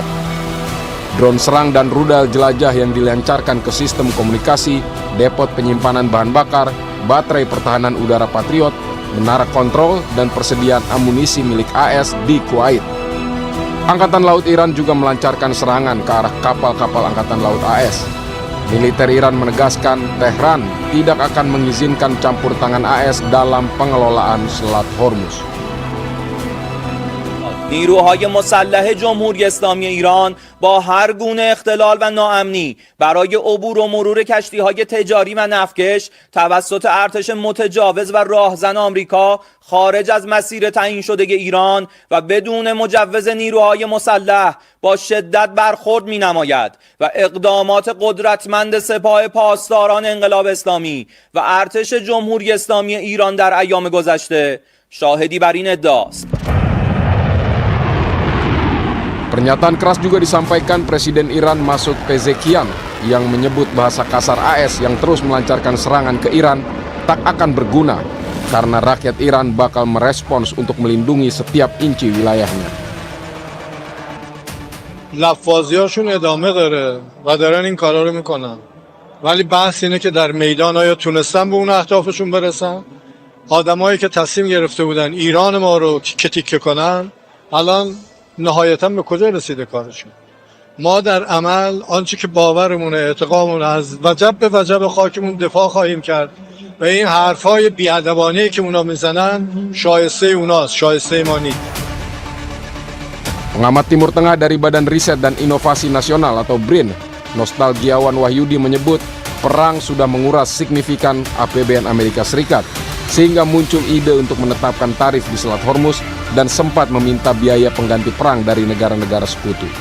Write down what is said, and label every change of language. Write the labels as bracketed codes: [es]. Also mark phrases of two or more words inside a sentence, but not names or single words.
[id] Drone serang dan rudal jelajah yang dilancarkan ke sistem komunikasi, depot penyimpanan bahan bakar, baterai pertahanan udara Patriot, menara kontrol, dan persediaan amunisi milik AS di Kuwait. Angkatan Laut Iran juga melancarkan serangan ke arah kapal-kapal Angkatan Laut AS. Militer Iran menegaskan Tehran tidak akan mengizinkan campur tangan AS dalam pengelolaan Selat Hormuz. [fa] نیروهای مسلح جمهوری اسلامی ایران با هر گونه اختلال و ناامنی برای عبور و مرور کشتی‌های تجاری و نفتکش توسط ارتش متجاوز و راهزن آمریکا خارج از مسیر تعیین شده ایران و بدون مجوز نیروهای مسلح با شدت برخورد می‌نماید و اقدامات قدرتمند سپاه پاسداران انقلاب اسلامی و ارتش جمهوری اسلامی ایران در ایام گذشته شاهدی بر این ادعاست. [id] Pernyataan keras juga disampaikan Presiden Iran Masoud Pezeshkian yang menyebut bahasa kasar AS yang terus melancarkan serangan ke Iran tak akan berguna karena rakyat Iran bakal merespons untuk melindungi setiap inci wilayahnya. [fa] لفاظیاشون ادامه داره و دارن این کارا رو میکنن ولی بحث اینه که در میدان آیا تونستن به اون اهدافشون برسن آدمایی که تصمیم گرفته بودن ایران ما رو تیکه کنن الان نهایتاً به کجا رسیده کارشون ما در عمل آنچه که باورمونه اعتقادمون از وجب به وجب خاکمون دفاع خواهیم کرد و این حرفای بی‌ادبانه‌ای که اونا میزنن شایسته اوناست شایسته ما نیست. [id] Pengamat Timur Tengah dari Badan Riset dan Inovasi Nasional atau BRIN, Nostalgiawan Wahyudi menyebut perang sudah menguras signifikan APBN Amerika Serikat, sehingga muncul ide untuk menetapkan tarif di Selat Hormuz dan sempat meminta biaya pengganti perang dari negara-negara sekutu.